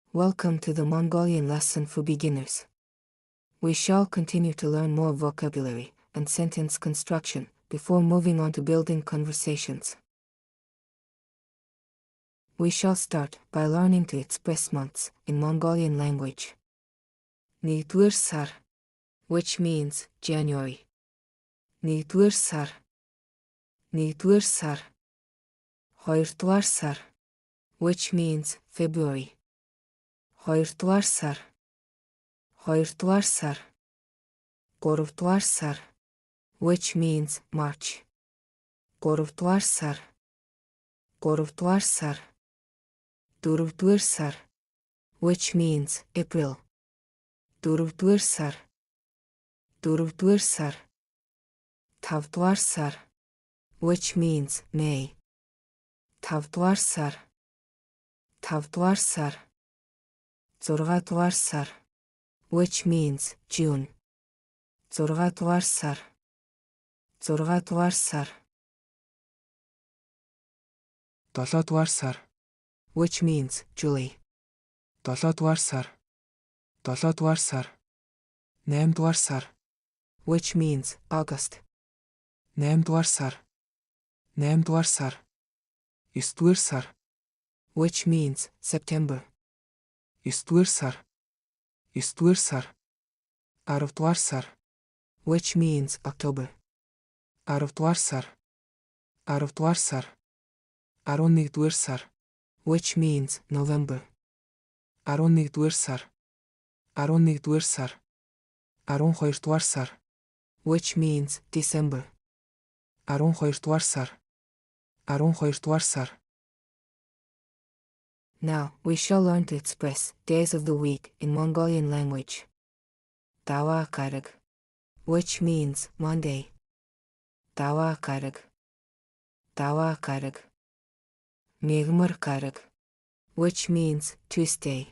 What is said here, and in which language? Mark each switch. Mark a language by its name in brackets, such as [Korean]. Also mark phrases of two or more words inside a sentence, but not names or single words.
[English] Welcome to the Mongolian lesson for beginners. We shall continue to learn more vocabulary and sentence construction before moving on to building conversations. We shall start by learning to express months in Mongolian language. [Mongolian] Нэгдүгээр сар, [English] which means January. [Mongolian] Нэгдүгээр сар. Нэгдүгээр сар. Хоёрдугаар сар, [English] which means February. [Mongolian] Хоёрдугаар сар. Хоёрдугаар сар. Гуравдугаар сар, [English] which means March. [Mongolian] Гуравдугаар сар. Гуравдугаар сар. Дөрөвдүгээр сар, [English] which means April. [Mongolian] Дөрөвдүгээр сар. Дөрөвдүгээр сар. Тавдугаар сар, [English] which means May. [Mongolian] Тавдугаар сар. Тавдугаар сар. Зургаадугаар сар, [English] which means June. [Mongolian] Зургаадугаар сар. Зургаадугаар сар. Долоодугаар сар, [English] which means July. [Mongolian] Долоодугаар сар. Долоодугаар сар. Наймдугаар сар, [English] which means August. [Mongolian] Наймдугаар сар. Наймдугаар сар. Есдүгээр сар, [English] which means September. [Mongolian] Есдүгээр сар. Есдүгээр сар. Аравдугаар сар, [English] which means October. [Mongolian] Аравдугаар сар. Аравдугаар сар. 11-р сар, [English] which means November. [Mongolian] 11-р сар. 11-р сар. 12-р сар, [English] which means December. [Mongolian] 12-р сар. 12-р сар. [English] Now we shall learn to express days of the week in Mongolian language. [Mongolian] Даваа гараг, [English] which means Monday. [Mongolian] Даваа гараг. Даваа гараг. Мегмар Караг, [English] which means Tuesday.